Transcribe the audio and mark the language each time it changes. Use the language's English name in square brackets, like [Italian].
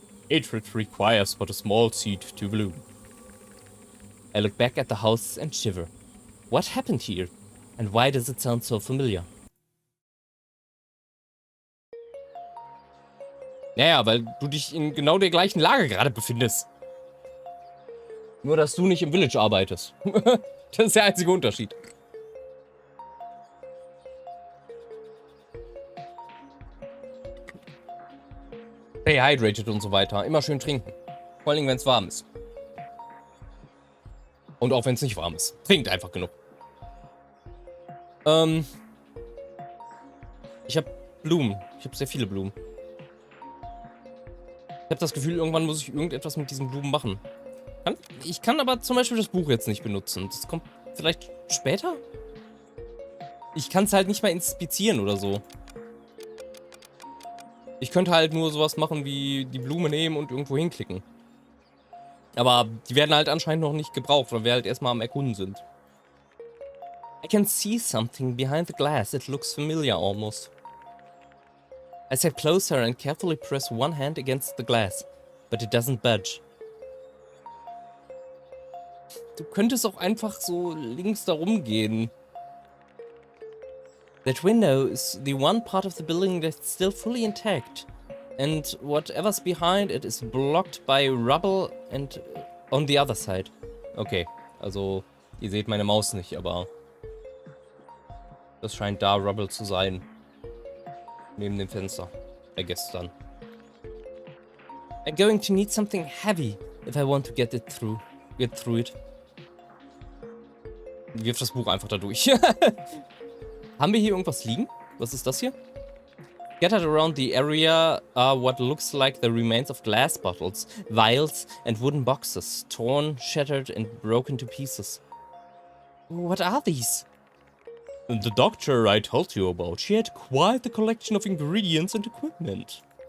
[English] Hatred requires but a small seed to bloom. I look back at the house and shiver. What happened here? And why does it sound so familiar? [German] Naja, weil du dich in genau der gleichen Lage gerade befindest. Nur, dass du nicht im Village arbeitest. Das ist der einzige Unterschied. [English] Stay hydrated [German] und so weiter. Immer schön trinken. Vor allem, wenn es warm ist. Und auch wenn es nicht warm ist. Trinkt einfach genug. Ich habe Blumen. Ich habe sehr viele Blumen. Ich habe das Gefühl, irgendwann muss ich irgendetwas mit diesen Blumen machen. Ich kann aber zum Beispiel das Buch jetzt nicht benutzen. Das kommt vielleicht später? Ich kann es halt nicht mal inspizieren oder so. Ich könnte halt nur sowas machen wie die Blume nehmen und irgendwo hinklicken. Aber die werden halt anscheinend noch nicht gebraucht, weil wir halt erstmal am Erkunden sind. [English] I can see something behind the glass. It looks familiar almost. I step closer and carefully press one hand against the glass, but it doesn't budge. [German] Du könntest auch einfach so links da rumgehen. [English] That window is the one part of the building that's still fully intact. And whatever's behind it is blocked by rubble and on the other side. [German] Okay, also ihr seht meine Maus nicht, aber das scheint da Rubble zu sein. Neben dem Fenster. Gestern. [English] I'm going to need something heavy if I want to get through it. [German] Wirf das Buch einfach da durch. Haben wir hier irgendwas liegen? Was ist das hier? [English] Scattered around the area are what looks like the remains of glass bottles, vials, and wooden boxes, torn, shattered, and broken to pieces. What are these? The doctor I told you about, she had quite the collection of ingredients and equipment.